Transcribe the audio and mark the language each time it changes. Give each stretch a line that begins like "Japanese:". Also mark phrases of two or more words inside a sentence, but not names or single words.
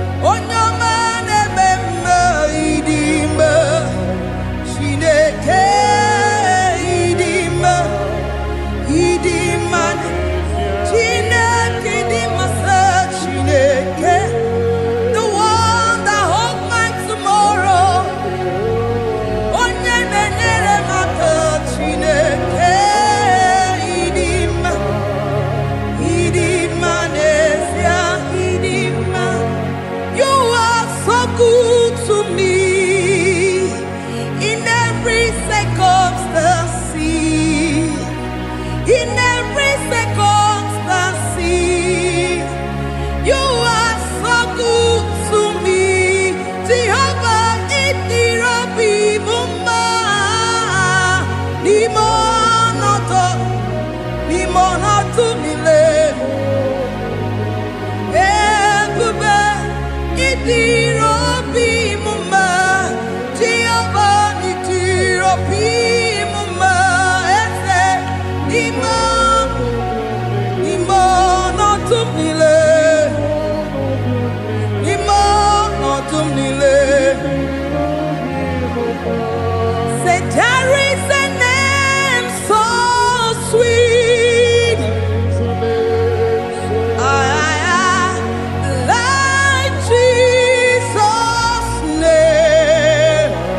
Igbo: Onye ọma na-eme mma, ị dị mma. Chineke, ị dị mma. Ị dị mma. Chineke, ị dị mma, sị Chineke.
English: The one that holds my tomorrow.
Igbo: Onye na-enyere m aka, Chineke, ị dị mma. Ị dị mma n'ezie, ị dị mma.
English: You are so good to me in every circumstance. In every circumstance, you are so good to me.
Igbo: Jehovah, ị dịrị obi m mma. N'ime ọnọdụ, n'ime ọnọdụ niile. Ebube, ị dịrị obi m mma. Jehovah, ị dịrị obi m mma. Eze, n'ime, n'ime ọnọdụ niile. N'ime ọnọdụ niile.
English: Say, "There is a name so sweet." Ah, like Jesus' name.